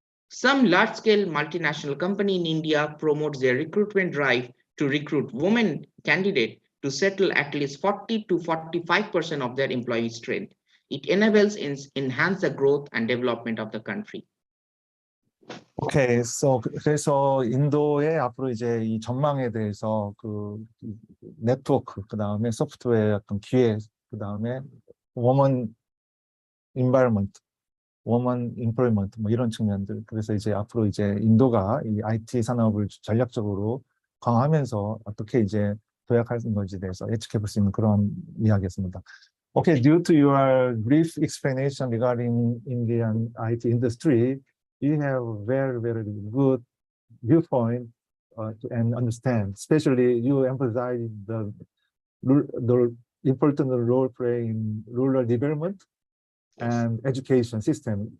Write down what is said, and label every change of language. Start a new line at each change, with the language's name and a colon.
English: Some large-scale multinational company in India promotes their recruitment drive to recruit women candidates to settle at least 40 to 45% of their employee strength. It enables enhance the growth and development of the country.
Korean: Okay, so 그래서 인도의 앞으로 이제 이 전망에 대해서 그 네트워크, 그 다음에 소프트웨어 어떤 기회, 그 다음에
English: woman environment, woman employment
Korean: 뭐 이런 측면들. 그래서 이제 앞으로 이제 인도가 이 IT 산업을 전략적으로 강화하면서 어떻게 이제 도약하는 건지에 대해서 예측해 볼 수 있는 그런 이야기였습니다.
English: Okay, due to your brief explanation regarding Indian IT industry, you have very, very good viewpoint and understand. Especially, you emphasize the important role play in rural development and education system.